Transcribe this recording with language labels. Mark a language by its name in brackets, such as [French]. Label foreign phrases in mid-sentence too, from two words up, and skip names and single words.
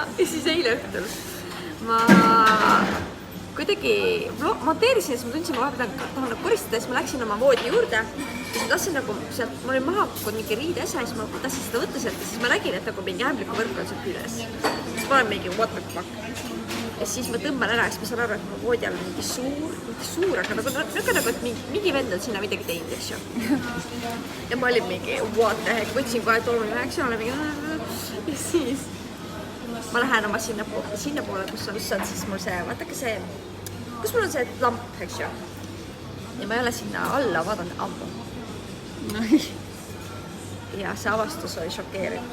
[Estonian] Ja siis eile õhtul ma kuidagi monteerisin, siis ma tundsin, ma tahan koristada, siis ma läksin oma voodi juurde ja siis ma tahtsin nagu sealt, ma olin maha kukkunud mingi riidesa ja siis ma tahtsin seda võtta sealt ja siis ma nägin, et nagu mingi ämbliku võrk on sealt küljes. Siis ma olen mingi [English] what the fuck. [Estonian] Ja siis ma tõmban ära ja siis ma saan aru, et ma voodi all on mingi suur, aga nagu, et mingi vend on sinna midagi teinud, eks ju. Ja ma olin mingi [English] what the heck, [Estonian] võtsin kohe tolmimeheks ja olen mingi ja siis ma lähen oma sinna poole, kus on siis mul see, vaadake see, kus mul on see lamp, eks ju. Ja ma ei ole sinna alla vaadanud ammu. Ja see avastus oli šokeeriv.